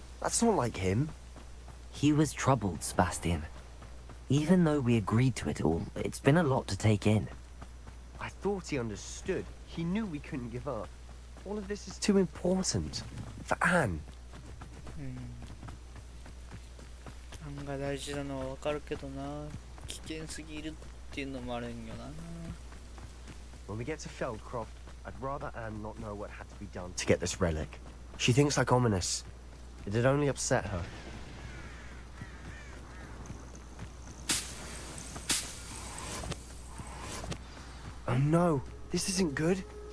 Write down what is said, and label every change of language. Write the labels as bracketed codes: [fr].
[en] That's not like him. He was troubled, Sebastian. Even though we agreed to it all, it's been a lot to take in. I thought he understood. He knew we couldn't give up. All of this is too important. For Anne. [ja] 案が大事なのはわかるけどな危険すぎるっていうのもあるんよな [en] When we get to Feldcroft, I'd rather Anne not know what had to be done to get this relic. She thinks like Ominous. It'd only upset her. Oh no, this isn't good.